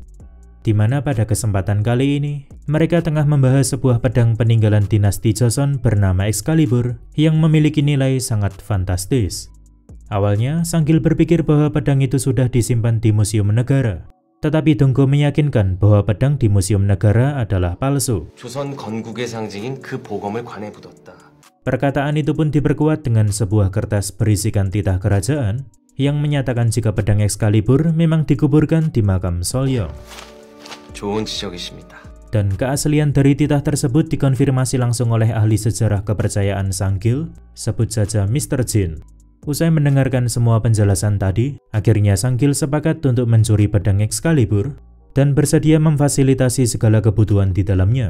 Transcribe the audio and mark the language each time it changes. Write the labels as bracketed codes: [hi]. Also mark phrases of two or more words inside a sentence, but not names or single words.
[id] Di mana pada kesempatan kali ini, mereka tengah membahas sebuah pedang peninggalan dinasti Joseon bernama Excalibur yang memiliki nilai sangat fantastis. Awalnya, Sang-gil berpikir bahwa pedang itu sudah disimpan di Museum Negara. Tetapi Donggo meyakinkan bahwa pedang di Museum Negara adalah palsu. [ko] 조선 건국의 상징인 그 보검을 관에 묻었다. [id] Perkataan itu pun diperkuat dengan sebuah kertas berisikan titah kerajaan yang menyatakan jika pedang Excalibur memang dikuburkan di makam Seolyong. [ko] 좋은 지적이십니다. [id] Dan keaslian dari titah tersebut dikonfirmasi langsung oleh ahli sejarah kepercayaan Sang-gil, sebut saja Mr. Jin. Usai mendengarkan semua penjelasan tadi, akhirnya Sang-gil sepakat untuk mencuri pedang Excalibur dan bersedia memfasilitasi segala kebutuhan di dalamnya.